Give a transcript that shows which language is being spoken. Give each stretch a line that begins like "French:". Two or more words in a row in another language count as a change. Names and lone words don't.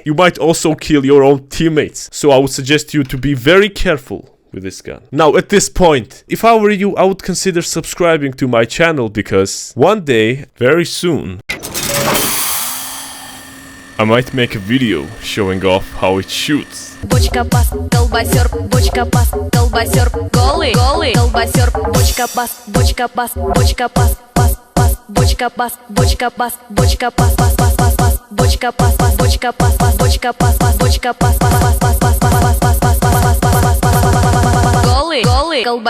English: You might also kill your own teammates, so I would suggest you to be very careful with this gun. Now, at this point, if I were you, I would consider subscribing to my channel, because one day, very soon, I might make a video showing off how it shoots.
Russian: Bochka бас колбасер, бочка бас колбасер голый, голый. Колбасер, бочка бас, бочка бас, бочка бас, бас, бас. Бочка бас, бочка бас, бочка бас, бас, бас, бас, бас. Бочка бас, бас, бочка бас, бас, бочка бас, бас, бочка бас, бас, бас, бас, бас, бас, бас, бас, бас, бас, бас, бас, бас, бас, голый, голый.